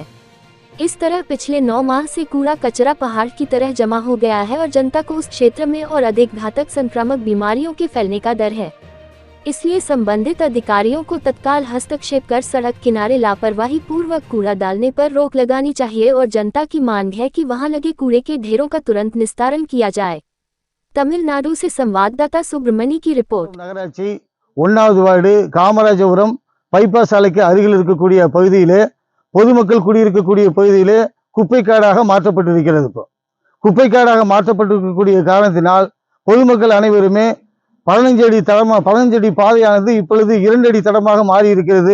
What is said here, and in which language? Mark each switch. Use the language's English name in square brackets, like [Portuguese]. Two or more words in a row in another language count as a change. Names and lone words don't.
[Hindi] इस तरह पिछले 9 माह से कूड़ा कचरा पहाड़ की तरह जमा हो गया है और जनता को उस क्षेत्र में और अधिक घातक संक्रामक बीमारियों के फैलने का डर है। इसलिए संबंधित अधिकारियों को तत्काल हस्तक्षेप कर सड़क किनारे लापरवाही पूर्वक कूड़ा डालने पर रोक लगानी चाहिए और जनता की मांग है कि वहां लगे कूड़े के ढेरों का तुरंत निस्तारण किया जाए। तमिलनाडु से संवाददाता सुब्रमणी की रिपोर्ट। [Tamil] நகராட்சி 1வது வார்டு காமராஜபுரம் பைபாஸ் சாலைக்கு அருகில் இருக்கக்கூடிய பகுதியிலே பொதுமக்கள் குடியிருக்கக்கூடிய பகுதியிலே குப்பைக்காடாக மாற்றப்பட்டிருக்கிறது. இப்போ குப்பைக்காடாக மாற்றப்பட்டிருக்கக்கூடிய காரணத்தினால் பொதுமக்கள் அனைவருமே 15 அடி பாதையானது இப்பொழுது 2 அடி தடமாக மாறி இருக்கிறது.